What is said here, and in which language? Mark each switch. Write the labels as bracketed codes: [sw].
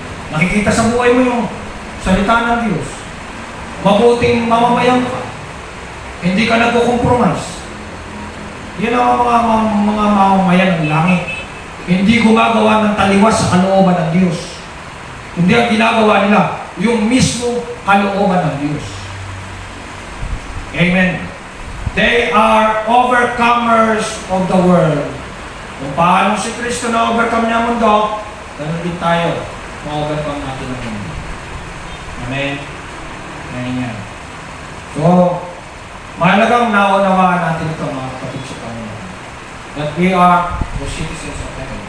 [tl] Nakikita sa buhay mo yung salita ng Diyos. Mabuting mamamayan ka. Hindi ka nagko-compromise. Yan ang mga mamamayan ng langit. Hindi gumagawa ng taliwas sa kalooban ng Diyos. Hindi ang ginagawa nila, yung mismo kalooban ng Diyos. Amen. [en] They are overcomers of the world. [tl] Kung paano si Kristo na overcome niya ang mundo, ganun din tayo, ma-overcome natin ang mundo. Amen. Amen. So, mahalagang naunawaan natin ito, mga kapatid sa Panginoon. [en] That we are the citizens of heaven.